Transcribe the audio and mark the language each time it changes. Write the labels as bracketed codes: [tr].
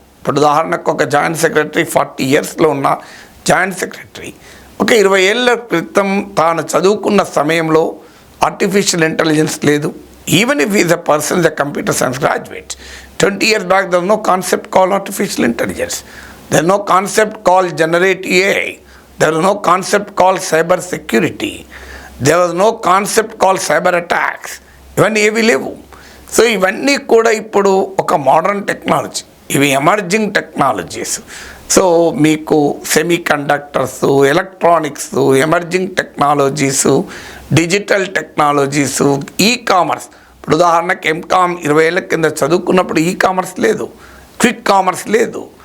[te] ఇప్పుడు ఉదాహరణకు ఒక జాయింట్ సెక్రటరీ 40 yearsలో ఉన్న జాయింట్ సెక్రటరీ ఒక 20 ఏళ్ళ క్రితం తాను చదువుకున్న సమయంలో ఆర్టిఫిషియల్ ఇంటెలిజెన్స్ లేదు. [en] Even if is a person is a computer science graduate, 20 years back there was no concept called artificial intelligence. There is no concept called generative AI. There was no concept called cyber security. There was no concept called cyber attacks. [te] ఇవన్నీ ఏవి లేవు. So ఇవన్నీ కూడా ఇప్పుడు ఒక modern technology, ఇవి emerging technologies. So మీకు semi conductors, electronics, emerging టెక్నాలజీసు, digital టెక్నాలజీసు, e commerce ఇప్పుడు ఉదాహరణకు ఎంకామ్ 20 ఏళ్ళ కింద చదువుకున్నప్పుడు ఈ కామర్స్ లేదు, క్విక్ కామర్స్ లేదు.